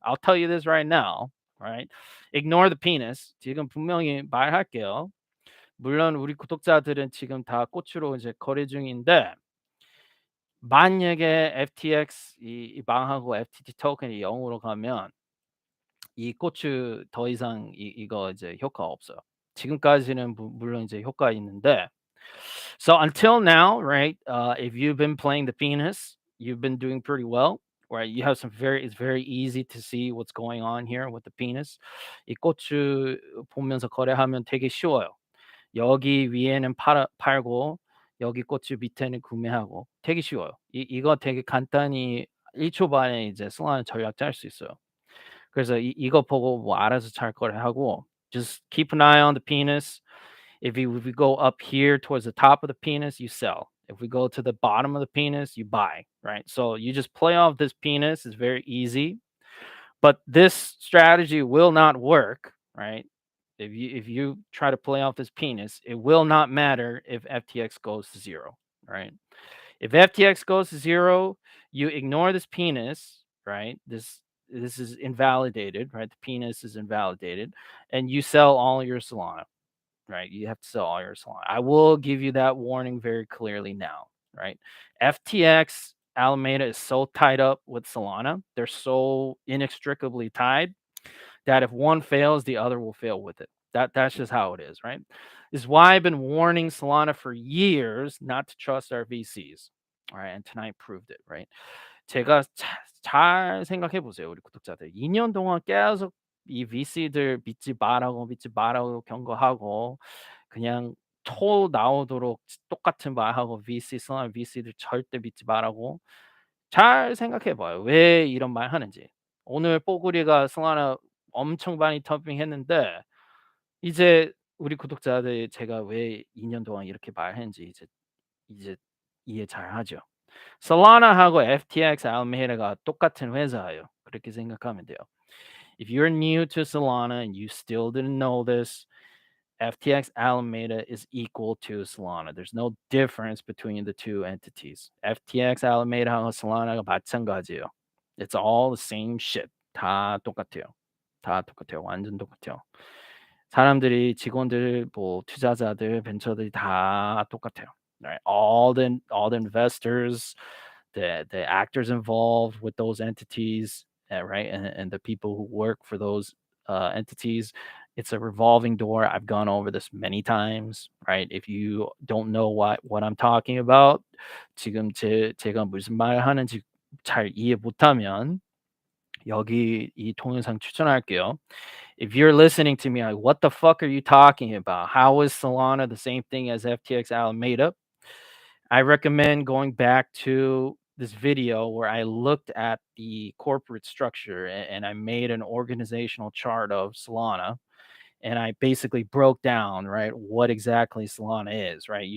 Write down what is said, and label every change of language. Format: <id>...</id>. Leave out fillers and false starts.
<en>I'll tell you this right now, right? Ignore the penis.</en> <ko>지금 분명히 말할게요. 물론 우리 구독자들은 지금 다 꽃으로 이제 거래 중인데 만약에 FTX 이 망하고 FTT 토큰이 0으로 가면 이 고추 더 이상 이거 이제 효과 없어요. 지금까지는 물론 이제 효과 있는데</ko> <en>so until now, right? If you've been playing the penis, you've been doing pretty well, right? You have it's very easy to see what's going on here with the penis.</en> <ko>이 고추 보면서 거래하면 되게 쉬워요. 여기 위에는 팔고 여기 고추 밑에는 구매하고 되게 쉬워요. 이거 되게 간단히 1초 만에 이제 승하는 전략 짤 수 있어요. 그래서 이거 보고 뭐 알아서 잘 거래하고</ko> <en>just keep an eye on the penis. If we go up here towards the top of the penis, you sell. If we go to the bottom of the penis, you buy, right? So you just play off this penis. It's very easy. But this strategy will not work, right? If you try to play off this penis, it will not matter if FTX goes to zero, right? If FTX goes to zero, you ignore this penis, right? This is invalidated, right? The penis is invalidated, and you sell all your Solana, right? You have to sell all your Solana. I will give you that warning very clearly now, right? FTX Alameda is so tied up with Solana. They're so inextricably tied that if one fails, the other will fail with it. That's just how it is, right? This is why I've been warning Solana for years not to trust our VCs. All right, and tonight proved it, right?</en> <ko>제가 잘 생각해 보세요, 우리 구독자들. 2년 동안 계속 이 VC들 믿지 말라고 경고하고 그냥 토 나오도록 똑같은 말하고 Solana VC들 절대 믿지 말라고 잘 생각해 봐요. 왜 이런 말 하는지. 오늘 뽀글이가 Solana 엄청 많이 덤핑했는데 이제 우리 구독자들 제가 왜 2년 동안 이렇게 말했는지 이제 이해 잘하죠. Solana하고 FTX Alameda가 똑같은 회사예요. 그렇게 생각하면 돼요.</ko> <en>If you're new to Solana and you still didn't know this, FTX Alameda is equal to Solana. There's no difference between the two entities.</en> <ko>FTX Alameda하고 Solana가 마찬가지예요.</ko> <en>It's all the same shit.</en> <ko>다 똑같아요. 다 똑같아요. 완전 똑같아요. 사람들이 직원들 뭐 투자자들 벤처들이 다 똑같아요.</ko> <en>Right? All the investors, the actors involved with those entities, right? And the people who work for those entities. It's a revolving door. I've gone over this many times, right? If you don't know what I'm talking about,</en> <ko>지금 제가 무슨 말 하는지 잘 이해 못하면 여기 이 동영상 추천할게요.</ko> <en>If you're listening to me, like, what the fuck are you talking about? How is Solana the same thing as FTX Alameda? I recommend going back to this video where I looked at the corporate structure and I made an organizational chart of Solana and I basically broke down, right, what exactly Solana is, right?</en>